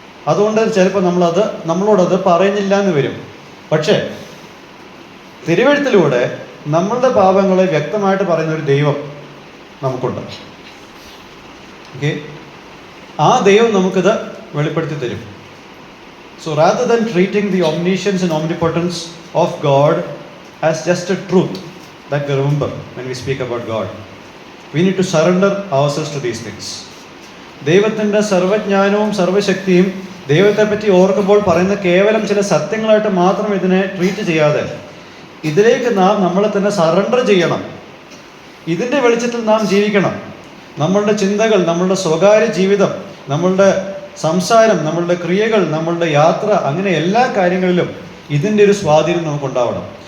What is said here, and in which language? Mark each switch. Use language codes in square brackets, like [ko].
[ml] അതുകൊണ്ട് ചിലപ്പോൾ നമ്മളോടത് പറയുന്നില്ല എന്ന് വരും. പക്ഷേ തിരുവെഴുത്തിലൂടെ നമ്മളുടെ പാപങ്ങളെ വ്യക്തമായിട്ട് പറയുന്ന ഒരു ദൈവം നമുക്കുണ്ട്. ഓക്കെ, ആ ദൈവം നമുക്കിത് വെളിപ്പെടുത്തി തരും. [en] So rather than treating the omniscience and omnipotence of God as just a truth that we remember when we speak about God, we need to surrender ourselves to these things. [ml] ദൈവത്തിൻ്റെ സർവജ്ഞാനവും സർവശക്തിയും ദൈവത്തെപ്പറ്റി ഓർക്കുമ്പോൾ പറയുന്ന കേവലം ചില സത്യങ്ങളായിട്ട് മാത്രം ഇതിനെ ട്രീറ്റ് ചെയ്യാതെ ഇതിലേക്ക് നാം നമ്മളെ തന്നെ സറണ്ടർ ചെയ്യണം. ഇതിൻ്റെ വെളിച്ചത്തിൽ നാം ജീവിക്കണം. നമ്മളുടെ ചിന്തകൾ, നമ്മളുടെ സ്വകാര്യ ജീവിതം, നമ്മളുടെ സംസാരം, നമ്മളുടെ ക്രിയകൾ, നമ്മളുടെ യാത്ര, അങ്ങനെ എല്ലാ കാര്യങ്ങളിലും ഇതിൻ്റെ ഒരു സ്വാധീനം നമുക്കുണ്ടാവണം.